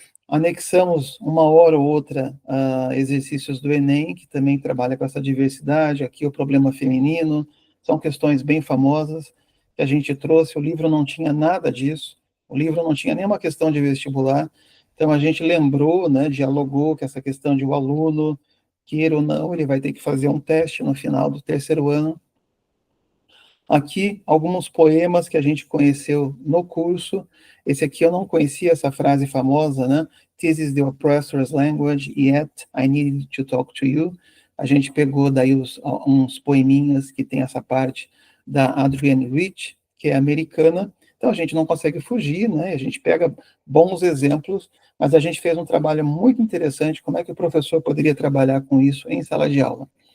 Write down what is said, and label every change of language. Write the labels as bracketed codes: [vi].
[pt] Anexamos uma hora ou outra exercícios do Enem, que também trabalha com essa diversidade, aqui o problema feminino, são questões bem famosas que a gente trouxe, o livro não tinha nada disso, o livro não tinha nenhuma questão de vestibular, então a gente lembrou, né, dialogou com essa questão de o aluno, queira ou não, ele vai ter que fazer um teste no final do terceiro ano. Aqui, alguns poemas que a gente conheceu no curso. Esse aqui eu não conhecia, essa frase famosa, né? [en] This is the oppressor's language, yet I need to talk to you. [pt] A gente pegou daí uns poeminhas que tem essa parte da Adrienne Rich, que é americana. Então, a gente não consegue fugir, né? A gente pega bons exemplos, mas a gente fez um trabalho muito interessante, como é que o professor poderia trabalhar com isso em sala de aula.